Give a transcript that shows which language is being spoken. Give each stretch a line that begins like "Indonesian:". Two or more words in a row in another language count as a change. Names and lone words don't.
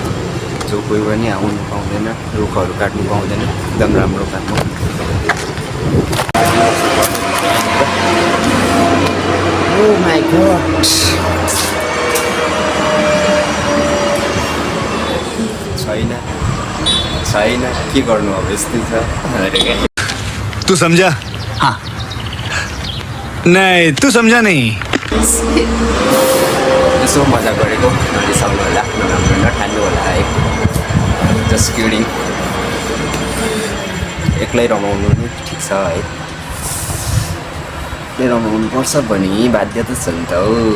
Nepali: जो कोही पनि आउनु पाउँदैन, रुखहरू काट्नु पाउँदैन, एकदम राम्रो काम हो।
English: Oh my God!
Nepali: छैन के गर्नु अब यस्तै छ।
Hindi: तू समझा? हाँ। नहीं तू समझा नहीं।
Nepali: यसो मजा गरेको नरिसाउनु होला, नराम्रो नठान्नु होला है।
English: Just kidding.
Nepali: एक्लै रमाउनु नि ठिक छ है। एक्लै रमाउनु पर्छ भने बाध्यता छ नि त हो।